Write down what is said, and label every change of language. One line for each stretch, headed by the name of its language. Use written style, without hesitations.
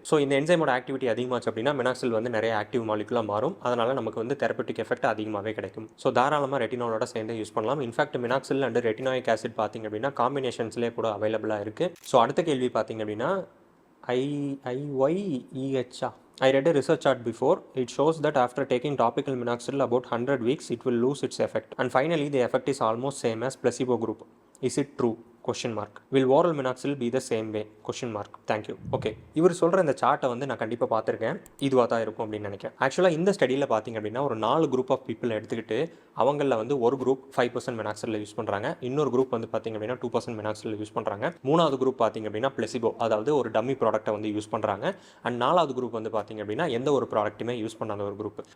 Tamil: So இந்த என்சைமோட activity அதிகமாச்சு அப்படின்னா மினாக்சில் வந்து நிறைய ஆக்டிவ் மாலிகுலாக மாறும். அதனால் நமக்கு வந்து தெரப்பட்டிக் எஃபெக்ட் அதிகமாகவே கிடைக்கும். ஸோ தாராளமாக ரெட்டினாலோட சேர்ந்து யூஸ் பண்ணலாம். இன்ஃபேக்ட் மினாக்சில் அண்ட் ரெட்டினாயிக் ஆசிட் பார்த்தீங்க அப்படின்னா காம்பினேஷன்ஸ்லேயே கூட அவைலபிளாக இருக்குது. ஸோ அடுத்த கேள்வி பார்த்தீங்க அப்படின்னா IYEH.
English: I read a research chart before. It shows that after taking topical minoxidil about 100 weeks, it will lose its effect. And finally, the effect is almost same as placebo group. Is it true? Question mark. Will oral minoxidil be the same way? Question mark. Thank you.
Tamil: Okay, இவர் சொல்கிற இந்த சார்ட்டை வந்து நான் கண்டிப்பாக பார்த்துருக்கேன், இதுவாக தான் இருக்கும் அப்படின்னு நினைக்கிறேன். ஆக்சுவலாக இந்த ஸ்டடியில் பார்த்தீங்க அப்படின்னா ஒரு 4 குரூப் ஆஃப் பீப்புள் எடுத்துக்கிட்டு அவங்களில் வந்து ஒரு குரூப் 5% மினாக்சிலில் யூஸ் பண்ணுறாங்க, இன்னொரு குரூப் வந்து பார்த்தீங்க அப்படின்னா 2% மினாக்சிலில் யூஸ் பண்ணுறாங்க, மூணாவது குரூப் பார்த்தீங்க அப்படின்னா பிளெசிபோ, அதாவது ஒரு டம்மி ப்ராடக்ட்டை வந்து யூஸ் பண்ணுறாங்க, அண்ட் 4வது குரூப் வந்து பார்த்தீங்க அப்படின்னா எந்த ஒரு ப்ராடக்ட்டுமே யூஸ் பண்ணாத ஒரு குரூப்.